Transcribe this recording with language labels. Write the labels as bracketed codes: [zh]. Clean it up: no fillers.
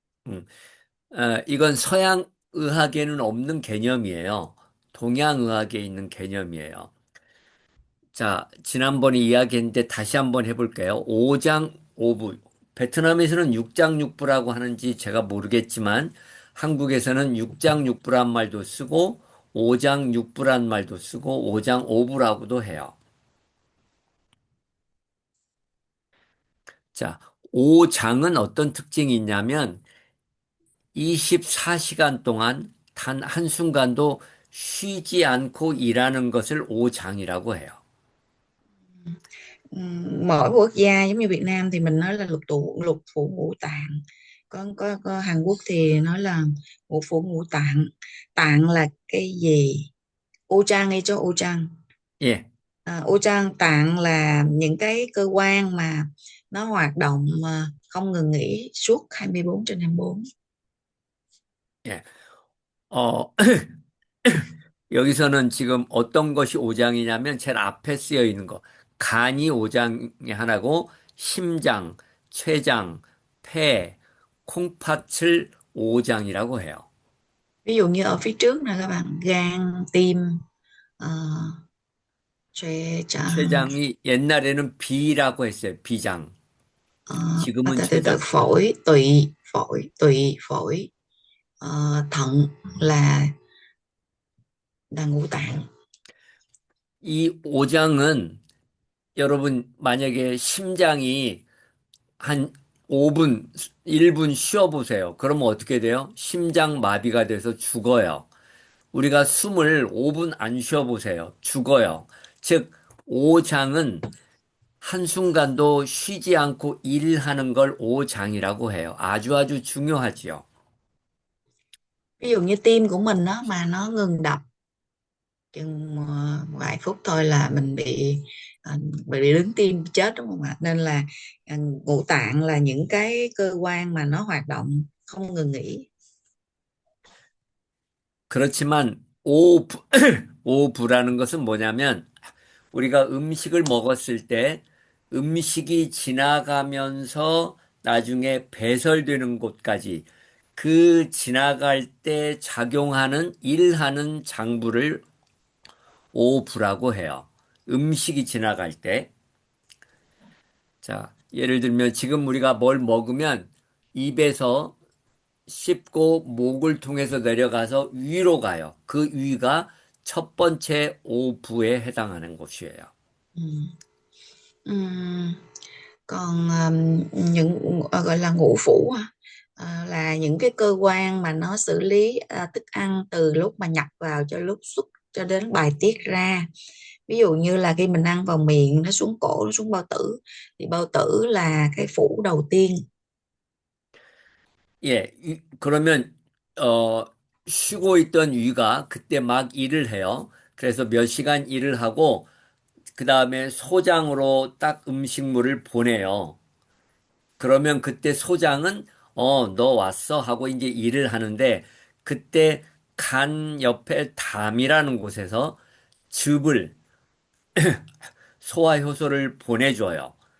[ko] 음, 이건 서양 의학에는 없는 개념이에요. 동양 의학에 있는 개념이에요. 자, 지난번에 이야기했는데 다시 한번 해볼게요. 5장 5부. 베트남에서는 6장 6부라고 하는지 제가 모르겠지만 한국에서는 6장 6부란 말도 쓰고 5장 6부란 말도 쓰고 5장 5부라고도 해요. 자, 5장은 어떤 특징이 있냐면 24시간 동안 단 한순간도 쉬지 않고 일하는 것을 5장이라고 해요. [vi] Mỗi quốc gia giống như Việt Nam thì mình nói là lục phủ ngũ tạng. Có Hàn Quốc thì nói là ngũ phủ ngũ tạng. Tạng là cái gì? U trang hay cho u trang? [ko] 예, [vi] U trang tạng là những cái cơ quan mà nó hoạt động mà không ngừng nghỉ suốt 24/24. [ko] 예. 어, 여기서는 지금 어떤 것이 5장이냐면 제일 앞에 쓰여 있는 거. 간이 5장이 하나고 심장, 췌장, 폐, 콩팥을 5장이라고 해요. [vi] Ví dụ như ở phía trước này các bạn, gan, tim, uh, [ko] 췌장이 옛날에는 비라고 했어요. 비장. 지금은 [vi] từ [ko] 췌장. [vi] phổi, thận là ngũ tạng. [ko] 이 5장은 여러분 만약에 심장이 한 5분, 1분 쉬어보세요. 그러면 어떻게 돼요? 심장 마비가 돼서 죽어요. 우리가 숨을 5분 안 쉬어보세요. 죽어요. 즉, 5장은 한순간도 쉬지 않고 일하는 걸 5장이라고 해요. 아주 아주 중요하지요. [vi] Ví dụ như tim của mình đó mà nó ngừng đập chừng vài phút thôi là mình bị đứng tim chết, đúng không ạ? Nên là ngũ tạng là những cái cơ quan mà nó hoạt động không ngừng nghỉ. [ko] 그렇지만 오부라는 것은 뭐냐면 우리가 음식을 먹었을 때 음식이 지나가면서 나중에 배설되는 곳까지 그 지나갈 때 작용하는 일하는 장부를 오부라고 해요. 음식이 지나갈 때. 자, 예를 들면 지금 우리가 뭘 먹으면 입에서 씹고 목을 통해서 내려가서 위로 가요. 그 위가 첫 번째 오부에 해당하는 곳이에요. Ừ. [vi] Ừm, Còn những gọi là ngũ phủ là những cái cơ quan mà nó xử lý thức ăn từ lúc mà nhập vào cho lúc xuất cho đến bài tiết ra. Ví dụ như là khi mình ăn vào miệng nó xuống cổ, nó xuống bao tử, thì bao tử là cái phủ đầu tiên. [ko] 예, 그러면, 쉬고 있던 위가 그때 막 일을 해요. 그래서 몇 시간 일을 하고, 그 다음에 소장으로 딱 음식물을 보내요. 그러면 그때 소장은, 너 왔어? 하고 이제 일을 하는데, 그때 간 옆에 담이라는 곳에서 즙을, 소화효소를 보내줘요.